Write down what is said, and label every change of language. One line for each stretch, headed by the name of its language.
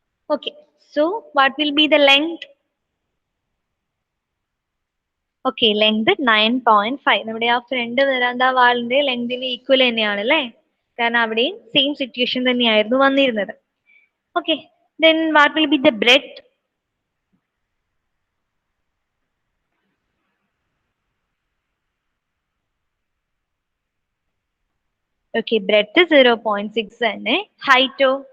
English: Okay, so what will be the length? Okay, length 9.5.
Malayalam: നമ്മുടെ ആ front വരാന്ത വാളിന്റെ ലെങ്തിന് equal തന്നെയാണ് അല്ലേ? കാരണം അവിടെയും സെയിം സിറ്റുവേഷൻ തന്നെയായിരുന്നു വന്നിരുന്നത്.
English: Okay, then what will be the breadth? Okay, breadth 0.6 തന്നെ. Height ഓ?